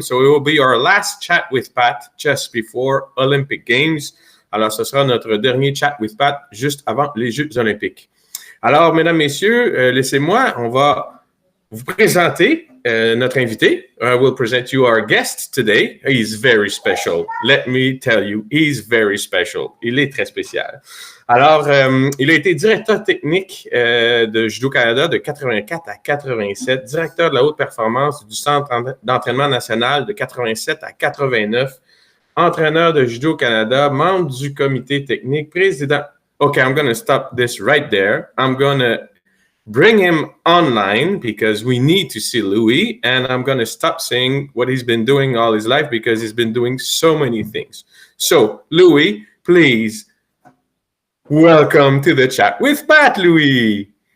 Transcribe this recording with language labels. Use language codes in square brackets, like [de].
[en] So it will be our last chat with Pat just before Olympic Games. [fr] Alors, ce sera notre dernier chat with Pat juste avant les Jeux Olympiques. Alors, mesdames, messieurs, laissez-moi, on va vous présenter notre invité. [en] I will present you our guest today. He's very special. Let me tell you, he's very special. [fr] Il est très spécial. Alors, il a été directeur technique de Judo Canada de 84 à 87, directeur de la haute performance du Centre d'entraînement national de 87 à 89, entraîneur de Judo Canada, membre du comité technique, président. [en] Okay, I'm going to stop this right there. I'm going to bring him online because we need to see Louis, and I'm going to stop saying what he's been doing all his life because he's been doing so many things. So, Louis, please welcome to the chat with Pat, Louis.